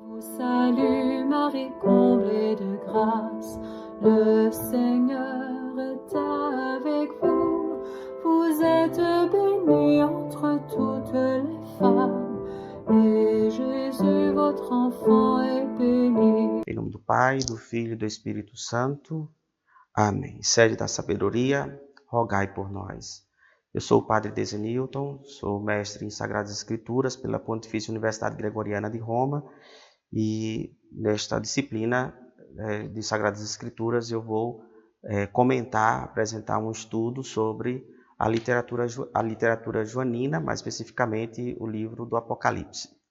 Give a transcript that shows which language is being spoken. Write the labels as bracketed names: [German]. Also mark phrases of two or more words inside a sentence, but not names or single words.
[French] Salut Marie, comblée de grâce, le Seigneur est avec vous. Vous êtes bénie entre toutes les femmes, et Jésus, votre enfant, est béni. [Portuguese] Em nome do Pai, do Filho e do Espírito Santo. Amém. Sede da sabedoria, rogai por nós. Eu sou o Padre Dezenilton, sou mestre em Sagradas Escrituras pela Pontifícia Universidade Gregoriana de Roma e nesta disciplina de Sagradas Escrituras eu vou apresentar um estudo sobre a literatura joanina, mais especificamente o livro do Apocalipse.